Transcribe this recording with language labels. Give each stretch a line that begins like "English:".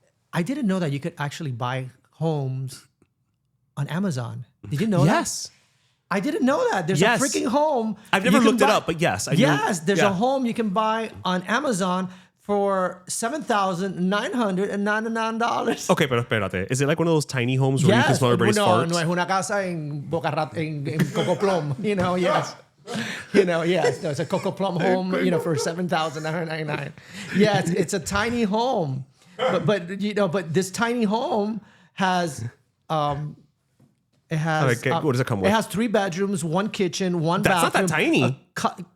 English: I didn't know that you could actually buy homes on Amazon. Did you know that? Yes. I didn't know that. There's a freaking home. I've never looked it up, but yes. There's a home you can buy on Amazon for $7,999.
Spanish: Okay, pero espérate.
English: Is it like one of those tiny homes where you can smell everybody's farts?
Spanish: No, es una casa en Coco Plum.
English: Yes. Yes. No, it's a Coco Plum home, for $7,999. Yeah, it's a tiny home. But this tiny home has what does it come with? It has 3 bedrooms, 1 kitchen, 1 bathroom. That's not that tiny.